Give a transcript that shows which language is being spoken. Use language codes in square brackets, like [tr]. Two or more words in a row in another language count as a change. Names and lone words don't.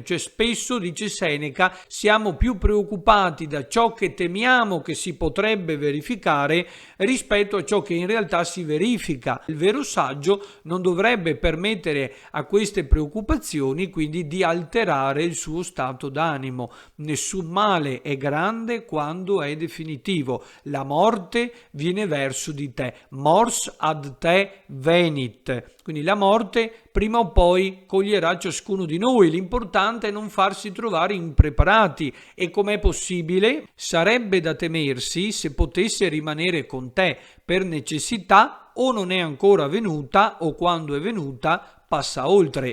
[it] Cioè spesso, dice Seneca, siamo più preoccupati da ciò che temiamo che si potrebbe verificare rispetto a ciò che in realtà si verifica. Il vero saggio non dovrebbe permettere a queste preoccupazioni quindi di alterare il suo stato d'animo. Nessun male è grande quando è definitivo. La morte viene verso di te. [la] Mors ad te venit. [it] Quindi la morte prima o poi coglierà ciascuno di noi. L'importante è non farsi trovare impreparati. E com'è possibile? Sarebbe da temersi se potesse rimanere con te per necessità, o non è ancora venuta, o quando è venuta passa oltre.